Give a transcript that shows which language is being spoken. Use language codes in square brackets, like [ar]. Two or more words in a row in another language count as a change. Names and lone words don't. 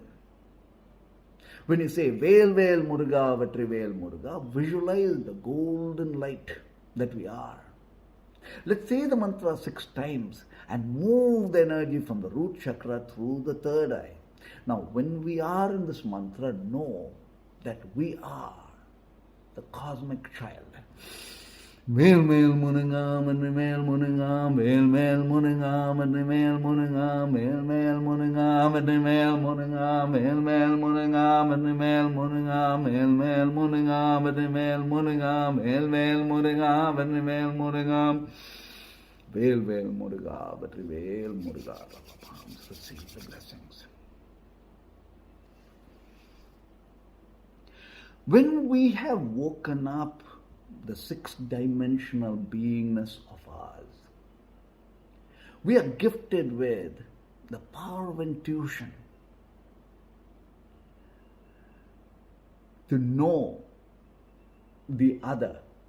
[en] When you say [ta] வேல் வேல் முருகா, வெற்றி வேல் முருகா, [en] visualize the golden light that we are. Let's say the mantra 6 times and move the energy from the root chakra through the 3rd eye. Now, when we are in this mantra, know that we are the cosmic child. [ta] வேல் வேல் முருகா, வெற்றி வேல் முருகா, வேல் வேல் முருகா, வெற்றி வேல் முருகா, வேல் வேல் முருகா, வெற்றி வேல் முருகா, வேல் வேல் முருகா, வெற்றி வேல் முருகா, வேல் வேல் முருகா, வெற்றி வேல் முருகா, வேல் வேல் முருகா, வெற்றி வேல் முருகா, வேல் வேல் முருகா, வெற்றி வேல் முருகா. [en] Palms, receive the blessings. When we have woken up the 6th-dimensional beingness of ours, we are gifted with the power of intuition to know the other.